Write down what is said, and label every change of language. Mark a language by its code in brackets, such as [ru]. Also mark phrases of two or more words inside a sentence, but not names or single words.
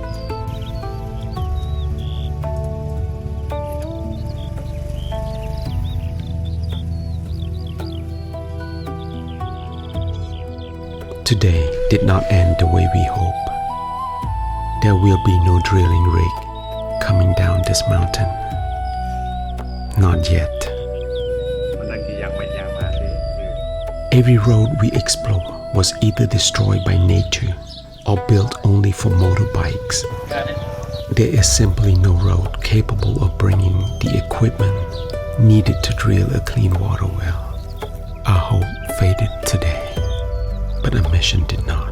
[en] Today did not end the way we hope. There will be no drilling rig coming down this mountain. Not yet. [km] មិនដឹងជាយ៉ាងម៉េចយ៉ាងម៉ាទេ [en] Every road we explore was either destroyed by nature or built only for motorbikes. There is simply no road capable of bringing the equipment needed to drill a clean water well. Our hope faded today, but our mission did not.